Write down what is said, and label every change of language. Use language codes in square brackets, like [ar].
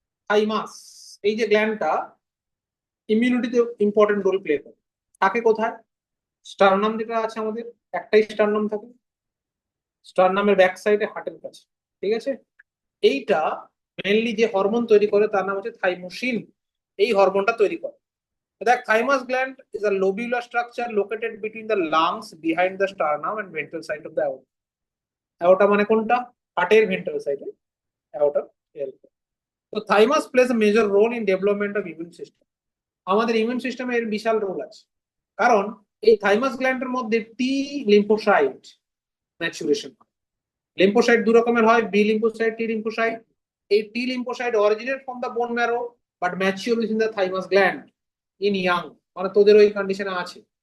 [bn] Thymus, এই যে গ্ল্যান্ডটা ইমিউনিটিতে important role play করে, থাকে কোথায়, স্টারনাম যেটা আছে আমাদের, একটাই স্টারনাম থাকে, স্টারনামের ব্যাক সাইডে হার্টের কাছে, ঠিক আছে। এইটা মেনলি যে হরমোন তৈরি করে তার নাম হচ্ছে থাইমোসিন, এই হরমোনটা তৈরি করে। [en] The thymus gland is a lobular structure located between the lungs, behind the sternum and ventral side of the aorta. [bn] Aorta মানে কোনটা, হার্টের ভেন্ট্রাল সাইডে aorta। [en] তো thymus plays a major role in development of immune system। [bn] আমাদের immune সিস্টেমে এর বিশাল role আছে, কারণ এই থাইমাস গ্ল্যান্ডের মধ্যে টি লিম্ফোসাইট ম্যাচুরেশন, লিম্ফোসাইট দু রকমের হয়, বি লিম্ফোসাইট, টি লিম্ফোসাইট। [en] এই T lymphocyte originate from the bone marrow but mature in the thymus gland in young, [bn] মানে তোদের ওই কন্ডিশনে আছে।